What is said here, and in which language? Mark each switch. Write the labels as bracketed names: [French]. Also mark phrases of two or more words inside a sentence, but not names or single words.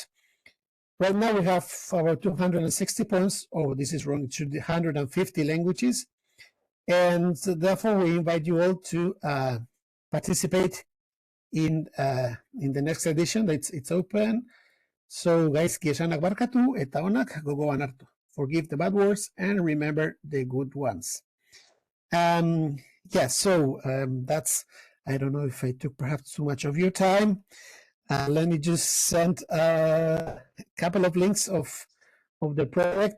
[English] Right now we have about 260 poems. Oh, this is wrong. It should be 150 languages. And therefore, we invite you all to participate in the next edition. It's open. So, guys, [Basque] kiesanak barkatu eta onak gogoan hartu. [English] Forgive the bad words and remember the good ones. So that's, I don't know if I took perhaps too much of your time. Let me just send a couple of links of the project.